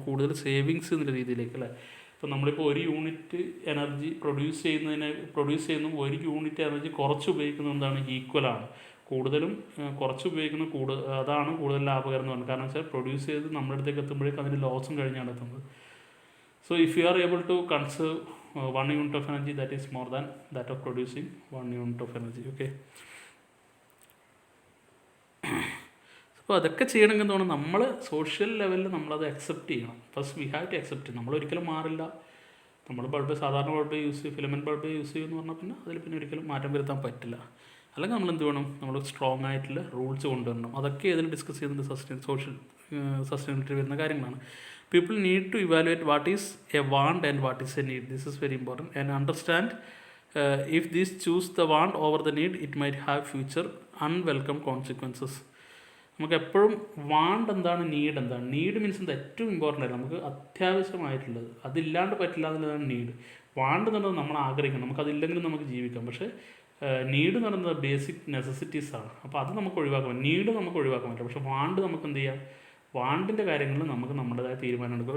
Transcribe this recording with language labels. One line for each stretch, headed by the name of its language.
Malayalam: കൂടുതൽ സേവിങ്സ് എന്നുള്ള രീതിയിലേക്ക് അല്ലേ. ഇപ്പോൾ നമ്മളിപ്പോൾ ഒരു യൂണിറ്റ് എനർജി പ്രൊഡ്യൂസ് ചെയ്യുന്ന ഒരു യൂണിറ്റ് എനർജി കുറച്ച് ഉപയോഗിക്കുന്നത് എന്താണ്? ഈക്വലാണ്. കൂടുതലും കുറച്ച് ഉപയോഗിക്കുന്ന അതാണ് കൂടുതൽ ലാഭകരം എന്ന് പറയുന്നത്. കാരണം വെച്ചാൽ പ്രൊഡ്യൂസ് ചെയ്ത് നമ്മുടെ അടുത്തേക്ക് എത്തുമ്പോഴേക്കും അതിൻ്റെ ലോസും കഴിഞ്ഞാണ് എത്തുന്നത്.
English: So if you are able to conserve 1 unit of energy, that is more than that of producing 1 unit of energy. Okay.
Malayalam: അപ്പോൾ അതൊക്കെ ചെയ്യണമെങ്കിൽ എന്താണ്? നമ്മൾ സോഷ്യൽ ലെവലിൽ നമ്മളത് അക്സെപ്റ്റ് ചെയ്യണം.
English: First we have to accept.
Malayalam: നമ്മളൊരിക്കലും മാറില്ല. നമ്മൾ സാധാരണ ബൾബ് ഫിലമെൻറ്റ് ബൾബ് യൂസ് ചെയ്യുമെന്ന് പറഞ്ഞാൽ പിന്നെ അതിൽ പിന്നെ ഒരിക്കലും മാറ്റം വരുത്താൻ പറ്റില്ല. അല്ലെങ്കിൽ നമ്മൾ എന്ത് വേണം? നമ്മൾ സ്ട്രോങ് ആയിട്ടുള്ള റൂൾസ് കൊണ്ടുവരണം. അതൊക്കെ ഇതിൽ ഡിസ്കസ് ചെയ്യുന്നത് സോഷ്യൽ സസ്റ്റൈനബിലിറ്റി വരുന്ന കാര്യങ്ങളാണ്.
English: People need to evaluate what is a want and what is a need. This is very important. And understand if these choose the want over the need, it might have future unwelcome consequences.
Malayalam: നമുക്ക് എപ്പോഴും want എന്താണ്, need എന്താണ്? Need means എന്താ? ഏറ്റവും important ആയിട്ട് നമുക്ക് അത്യാവശ്യമായിട്ടുള്ളത്, അതില്ലാണ്ട് പറ്റില്ല എന്നുള്ളതാണ് നീഡ്. വാണ്ട് എന്നുള്ളത് നമ്മൾ ആഗ്രഹിക്കണം, നമുക്കതില്ലെങ്കിലും നമുക്ക് ജീവിക്കാം. പക്ഷേ നീഡ് എന്ന് പറയുന്നത് ബേസിക് നെസസിറ്റീസ് ആണ്. അപ്പോൾ അത് നമുക്ക് ഒഴിവാക്കാൻ പറ്റും. നീഡ് നമുക്ക് ഒഴിവാക്കാൻ പറ്റില്ല. പക്ഷേ വാണ്ട് നമുക്ക് എന്ത് ചെയ്യാം? വാണ്ടിൻ്റെ കാര്യങ്ങളിൽ നമുക്ക് നമ്മുടേതായ തീരുമാനം എടുക്കുക.